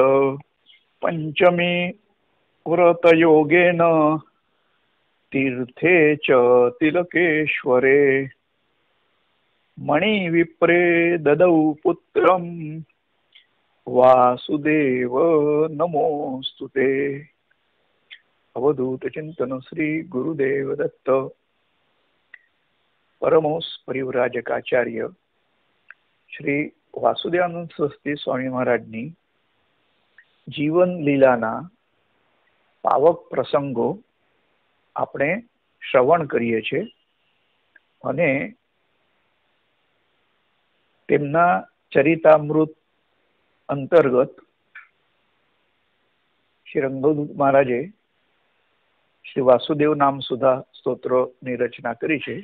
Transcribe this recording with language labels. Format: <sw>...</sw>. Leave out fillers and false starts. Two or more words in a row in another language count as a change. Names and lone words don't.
<sa>पंचमी व्रत योगेन तीर्थे च तिलकेश्वरे मणि विप्रे ददौ पुत्रं वासुदेव नमोस्तुते। अवधूत चिंतन श्री गुरुदेव दत्त।</sa> <gu>પરમોસ પરિવ્રાજકાચાર્ય શ્રી વાસુદેવાનંદ સરસ્વતી સ્વામી મહારાજની જીવન લીલાના પાવક પ્રસંગો આપણે શ્રવણ કરીએ છીએ અને તેમના ચરિતામૃત અંતર્ગત શ્રી રંગદૂત મહારાજે શ્રી વાસુદેવ નામ સુધા સ્તોત્રની રચના કરી છે।</gu>